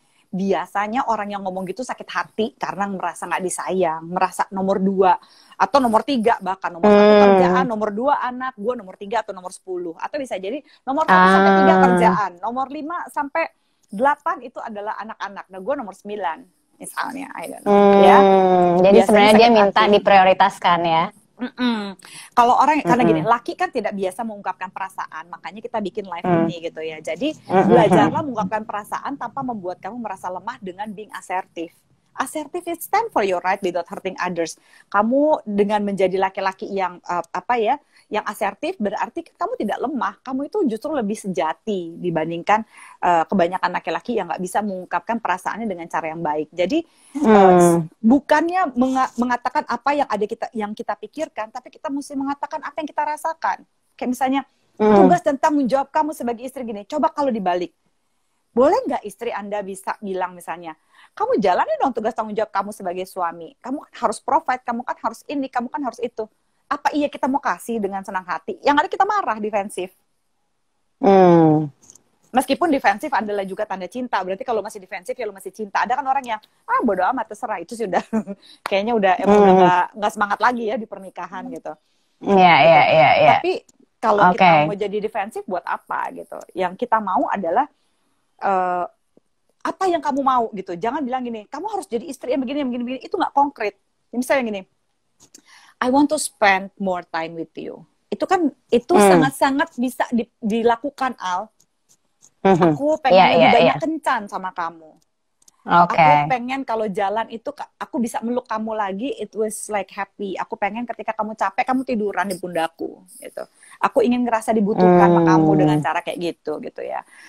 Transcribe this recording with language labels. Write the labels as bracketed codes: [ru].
[id] Biasanya orang yang ngomong gitu sakit hati karena merasa nggak disayang, merasa nomor 2 atau nomor 3, bahkan nomor 1 kerjaan, nomor 2 anak, gue nomor 3 atau nomor 10, atau bisa jadi nomor 1 sampai 3 kerjaan, nomor 5 sampai 8 itu adalah anak-anak. Nah, gue nomor 9 misalnya, [en] I don't know, [id] ya. Jadi sebenarnya dia minta diprioritaskan ya. Kalau orang karena gini, laki kan tidak biasa mengungkapkan perasaan, makanya kita bikin live ini gitu ya. Jadi belajarlah mengungkapkan perasaan tanpa membuat kamu merasa lemah dengan [en] being assertive. Assertive is stand for your right without hurting others. [id] Kamu dengan menjadi laki-laki yang yang asertif, berarti kamu tidak lemah. Kamu itu justru lebih sejati dibandingkan kebanyakan laki-laki yang nggak bisa mengungkapkan perasaannya dengan cara yang baik. Jadi bukannya mengatakan apa yang kita pikirkan, tapi kita mesti mengatakan apa yang kita rasakan. Kayak misalnya tugas dan tanggung jawab kamu sebagai istri gini. Coba kalau dibalik, boleh nggak istri Anda bisa bilang misalnya, kamu jalani dong tugas tanggung jawab kamu sebagai suami. Kamu kan harus provide, kamu kan harus ini, kamu kan harus itu. Apa iya kita mau kasih dengan senang hati? Yang ada kita marah, defensif. Meskipun defensif adalah juga tanda cinta. Berarti kalau masih defensif ya lu masih cinta. Ada kan orang yang, bodo amat, terserah. Itu sudah, kayaknya udah nggak semangat lagi ya di pernikahan gitu. Iya. Tapi kalau kita mau jadi defensif buat apa gitu? Yang kita mau adalah apa yang kamu mau gitu. Jangan bilang gini, kamu harus jadi istri yang begini. Itu nggak konkret. Misalnya gini, [en] I want to spend more time with you. [id] Itu kan sangat-sangat bisa dilakukan, Al. Aku pengen lebih banyak kencan sama kamu. Aku pengen kalau jalan itu aku bisa meluk kamu lagi. [en] It was like happy. [id] Aku pengen ketika kamu capek kamu tiduran di pundakku gitu. Aku ingin ngerasa dibutuhkan sama kamu dengan cara kayak gitu ya.